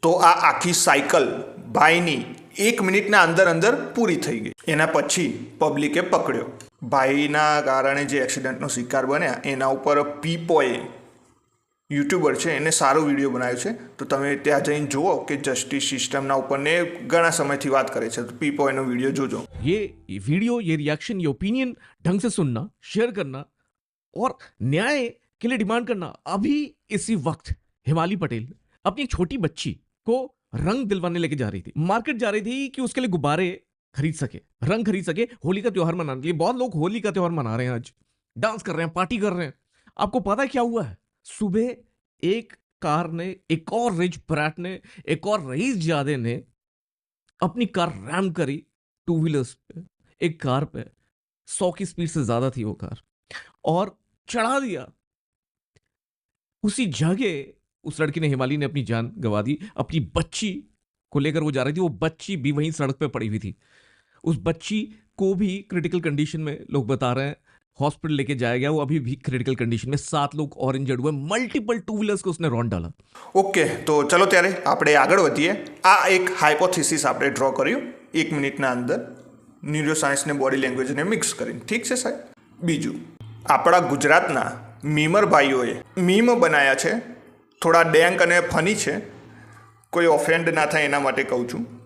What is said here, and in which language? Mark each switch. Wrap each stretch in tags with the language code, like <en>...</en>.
<gu>તો આ આખી સાયકલ ભાઈની 1 મિનિટના અંદર પૂરી થઈ ગઈ. એના પછી પબ્લિકે પકડ્યો. ભાઈના કારણે જે એક્સિડન્ટનો શિકાર બન્યા એના ઉપર પીપોએ યુટ્યુબર છે, એને સારો વિડીયો બનાવ્યો છે, તો તમે ત્યાં જઈને જુઓ કે જસ્ટિસ સિસ્ટમના ઉપર ને ઘણા સમયથી વાત કરે છે, તો પીપો એનો વિડીયો જોજો.</gu> <hi>ये वीडियो, ये रिएक्शन, ये ओपिनियन ढंग से सुनना, शेयर करना और न्याय के लिए डिमांड करना. अभी इसी वक्त हिमाली पटेल अपनी एक छोटी बच्ची को रंग दिलवाने लेके जा रही थी, मार्केट जा रही थी कि उसके लिए गुब्बारे खरीद सके, रंग खरीद सके, होली का त्योहार मनाने के लिए. बहुत लोग होली का त्योहार मना रहे हैं, आज डांस कर रहे हैं, पार्टी कर रहे हैं. आपको पता है क्या हुआ है? सुबह एक कार ने, एक और रिच ब्रैट ने, एक और रईस जादे ने अपनी कार रैम करी टू व्हीलर्स पे, एक कार पे 100 की स्पीड से ज्यादा थी वो कार, और चढ़ा दिया. उसी जगह उस लड़की ने, हिमाली ने, अपनी जान गंवा दी. अपनी बच्ची को लेकर वो जा रही थी, वो बच्ची भी वहीं सड़क पे पड़ी हुई थी. उस बच्ची को भी क्रिटिकल कंडीशन में लोग बता रहे हैं, हॉस्पिटल लेके जाया गया, वो अभी भी क्रिटिकल कंडीशन में. 7 लोग और इंजर्ड हुए, मल्टीपल टू व्हीलर्स को उसने रौंद डाला.</hi> <gu>ઓકે, તો ચલો ત્યારે આપણે આગળ વધીએ. આ એક હાઇપોથિસિસ આપણે ડ્રો કર્યું 1 મિનિટના અંદર, ન્યુરો સાયન્સને બોડી લેંગ્વેજને મિક્સ કરીને. ઠીક છે સાહેબ. બીજું, આપણા ગુજરાતના મીમર ભાઈઓએ મીમ બનાવ્યા છે, થોડા ડેન્ક અને ફની છે, કોઈ ઓફેન્ડ ના થાય એના માટે કહું છું.</gu>